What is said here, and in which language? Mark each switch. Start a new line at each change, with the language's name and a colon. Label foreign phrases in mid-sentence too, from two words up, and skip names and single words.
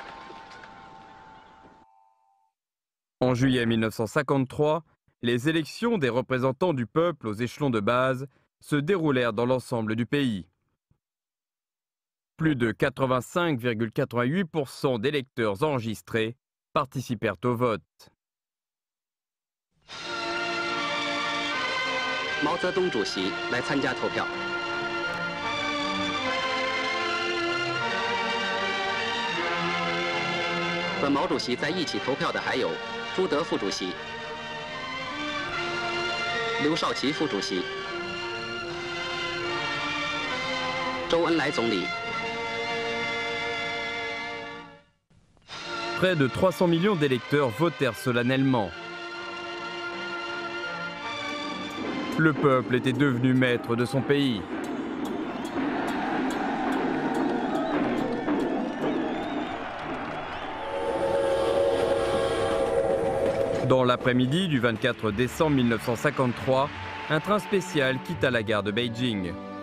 French: En juillet 1953, les élections des représentants du peuple aux échelons de base se déroulèrent dans l'ensemble du pays. Plus de 85,88% d'électeurs enregistrés participèrent au vote.
Chinese: Mao Zedong 主席来参加投票。和毛主席在一起投票的还有朱德副主席、刘少奇副主席、周恩来总理。
French: Près de 300 millions d'électeurs votèrent solennellement. Le peuple était devenu maître de son pays. Dans l'après-midi du 24 décembre 1953, un train spécial quitta la gare de Beijing.